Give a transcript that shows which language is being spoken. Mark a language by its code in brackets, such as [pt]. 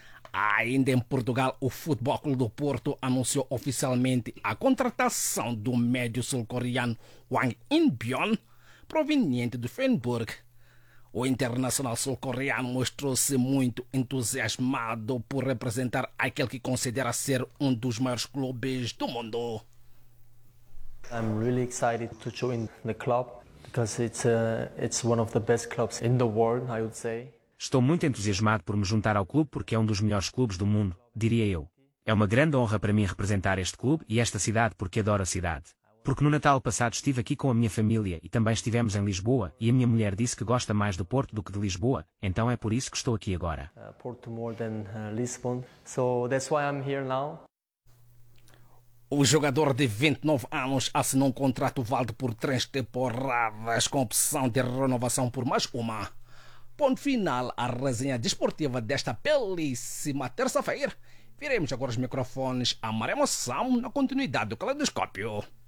[pt] Ainda em Portugal, o Futebol Clube do Porto anunciou oficialmente a contratação do médio sul-coreano Wang In-byeon, proveniente do Feyenoord. O internacional sul-coreano mostrou-se muito entusiasmado por representar aquele que considera ser um dos maiores clubes do mundo. [en] I'm really excited to join the club because it's one of the best clubs in the world, I would say. [pt] Estou muito entusiasmado por me juntar ao clube porque é um dos melhores clubes do mundo, diria eu. É uma grande honra para mim representar este clube e esta cidade porque adoro a cidade. Porque no Natal passado estive aqui com a minha família e também estivemos em Lisboa e a minha mulher disse que gosta mais do Porto do que de Lisboa, então é por isso que estou aqui agora. [en] Porto more than Lisbon, so that's why I'm here now. [pt] O jogador de 29 anos assinou um contrato válido por 3 temporadas com opção de renovação por mais uma. Ponto final à resenha desportiva desta belíssima terça-feira. Viremos agora os microfones a Maré Moçam na continuidade do Caleidoscópio.